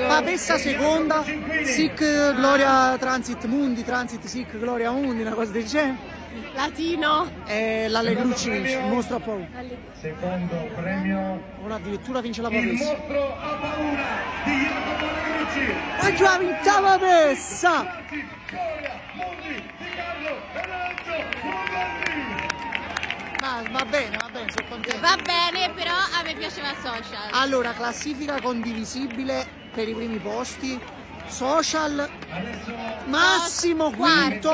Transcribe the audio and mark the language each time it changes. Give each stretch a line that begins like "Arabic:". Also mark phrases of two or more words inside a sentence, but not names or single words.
Italian: Papessa seconda,
Latin: Sic Gloria Transit Mundi, Transit Sic Gloria Mundi,
Italian: una cosa del genere. Latino. L'Allegrucci vince, il mostro ha paura. Secondo premio. Ora addirittura vince la Il papessa. mostro ha paura di Jacopo Allegrucci. Ha già vinto la papessa! Gloria Mundi di Carlo Lorenzo Mundi. Va bene, sono contento. Va bene, però a me piaceva Social. Allora, classifica condivisibile per i primi posti. Social massimo quinto,